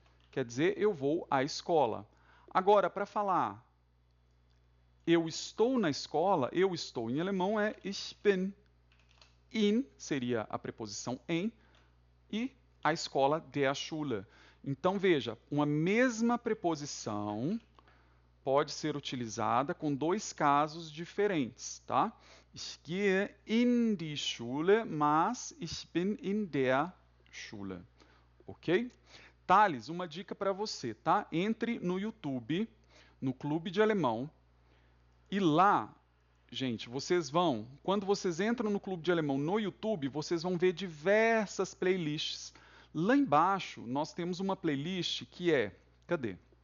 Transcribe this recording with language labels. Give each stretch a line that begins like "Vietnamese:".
Portuguese: Quer dizer, eu vou à escola. Agora, para falar eu estou na escola, eu estou em alemão é
German: ich bin.
Portuguese: In seria a preposição em e a escola
German: der Schule.
Portuguese: Então, veja, uma mesma preposição pode ser utilizada com dois casos diferentes, tá?
German: Ich gehe in die Schule,
Portuguese: mas
German: ich bin in der Schule.
Portuguese: Ok? Thales, uma dica para você, tá? Entre no YouTube, no Clube de Alemão, e lá, gente, vocês vão, quando vocês entram no Clube de Alemão no YouTube, vocês vão ver diversas playlists. Lá embaixo, nós temos uma playlist que é, cadê?